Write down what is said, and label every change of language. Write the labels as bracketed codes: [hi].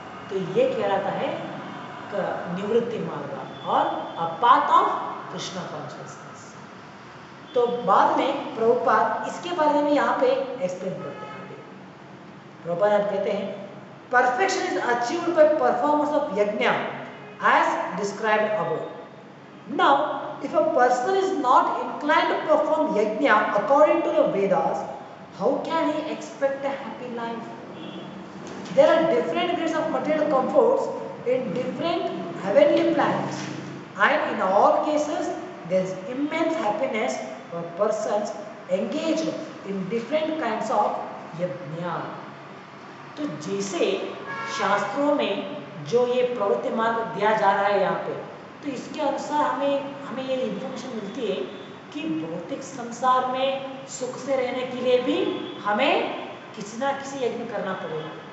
[hi] तो ये कहलाता है निवृत्ति मार्ग और [en] A path of Krishna consciousness. [hi] तो बाद में प्रभुपाद इसके बारे में यहाँ पे एक्सप्लेन करते हैं। प्रभुपाद कहते हैं [en] Perfection is achieved by performance of yajna as described above. Now if a person is not inclined to perform yajna according to the Vedas, how can he expect a happy life? There are different grades of material comforts in different heavenly planets, and in all cases there is immense happiness for persons engaged in different kinds of yajna. [hi] तो जैसे शास्त्रों में जो ये प्रवृत्ति मार्ग दिया जा रहा है यहाँ पे, तो इसके अनुसार हमें ये इन्फॉर्मेशन मिलती है कि भौतिक संसार में सुख से रहने के लिए भी हमें किसी ना किसी यज्ञ करना पड़ेगा।